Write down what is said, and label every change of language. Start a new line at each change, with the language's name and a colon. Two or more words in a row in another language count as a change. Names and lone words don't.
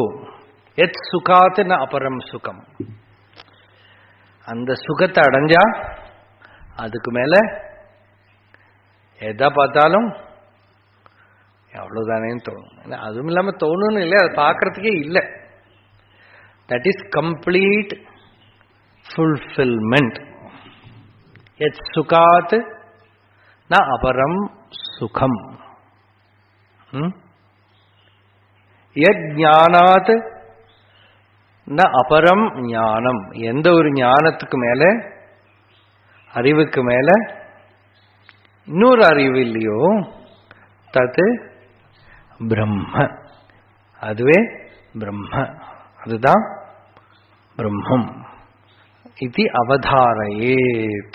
Sanskrit: यत् सुखात् न अपरम् सुखम्.
Tamil: அந்த சுகத்தை அடைஞ்சா அதுக்கு மேல எதை பார்த்தாலும் அவ்வளவுதானேன்னு தோணும். அதுவும் இல்லாம தோணுன்னு இல்லை, அதை பார்க்கறதுக்கே இல்லை.
English: that is complete fulfillment.
Sanskrit: यत् सुखात् न अपरम् सुखम्. यत् ज्ञानात् न अपरम् ज्ञानम्.
Tamil: எந்த ஒரு ஞானத்துக்கு மேல, அறிவுக்கு மேல இன்னொரு அறிவு இல்லையோ,
Sanskrit: तत् ब्रह्म.
Tamil: அதுவே பிரம்ம, அதுதான் பிரம்மம். இது அவதாரயேத்.